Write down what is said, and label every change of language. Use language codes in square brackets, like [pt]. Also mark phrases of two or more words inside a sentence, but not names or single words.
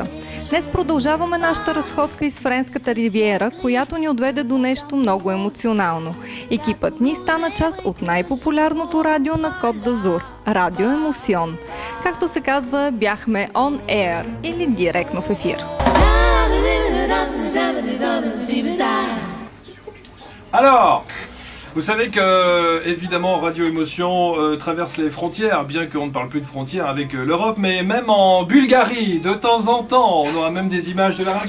[bg] Днес продължаваме нашата разходка из Френската ривиера, която ни отведе до нещо много емоционално. Екипът ни стана част от най-популярното радио на Кот д'Азур – Радио Емосион. Както се казва, бяхме [en] on air [bg] или директно в ефир. [fr] Alors, vous savez que, évidemment, Radio Émotion traverse les frontières, bien qu'on ne parle plus de frontières avec l'Europe, mais même en Bulgarie, de temps en temps, on aura même des images de la radio.